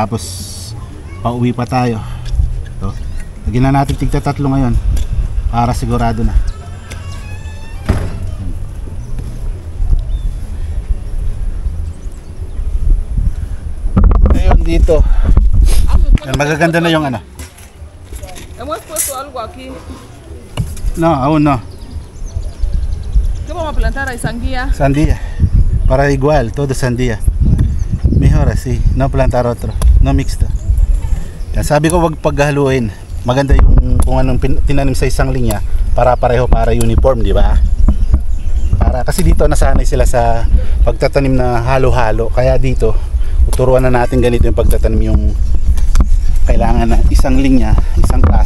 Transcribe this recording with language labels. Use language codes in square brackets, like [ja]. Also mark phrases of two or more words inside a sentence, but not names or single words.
[tl] Tapos pauwi pa tayo. Ito. Lagyan na natin tigta 3 ngayon. Para sigurado na. Ngayon dito. Magaganda na yung [es] Hemos puesto algo aquí. No, aún no. ¿Qué vamos a plantar ahí? Sandía. Sandía. Para igual, todo sandía. Mejor así, no plantar otro. No mixto. [tl] Yan, sabi ko wag paghaluin. Maganda yung kung anong tinanim sa isang linya para pareho, para uniform, di ba? Para kasi dito nasanay sila sa pagtatanim na halo-halo. Kaya dito, tuturuan na natin ganito yung pagtatanim, yung kailangan na isang linya, isang klase.